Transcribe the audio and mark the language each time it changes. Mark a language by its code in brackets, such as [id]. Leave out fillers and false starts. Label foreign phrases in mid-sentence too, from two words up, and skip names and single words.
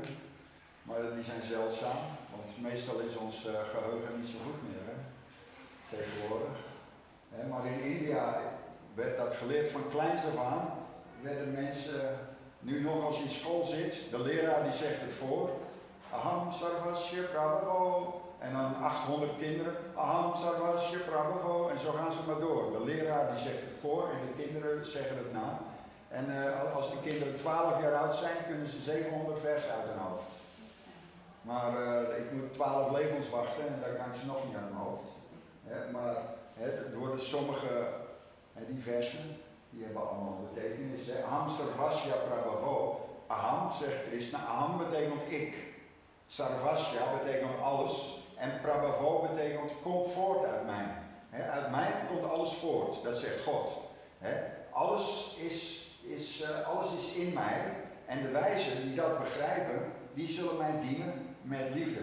[nl] Maar die zijn zeldzaam. Want meestal is ons geheugen niet zo goed meer, tegenwoordig. Maar in India werd dat geleerd van kleins af aan. Werden mensen, nu nog als je in school zit, de leraar die zegt het voor. [sa] Aham sarvasya prabhavo. [nl] En dan 800 kinderen, [sa] aham sarvasya prabhavo. [nl] En zo gaan ze maar door. De leraar die zegt het voor en de kinderen zeggen het na. En als de kinderen 12 jaar oud zijn, kunnen ze 700 versen uit hun hoofd. Maar ik moet 12 levens wachten en daar kan ik ze nog niet aan mijn hoofd. Maar door de sommige, die versen, die hebben allemaal betekenis. [sa] Aham sarvasya prabhavo. [nl] Aham, zegt Krishna, aham betekent ik. Sarvasya betekent alles. En prabhavo betekent komt voort uit mij. Uit mij komt alles voort, dat zegt God. Alles is in mij. En de wijzen die dat begrijpen, die zullen mij dienen met liefde.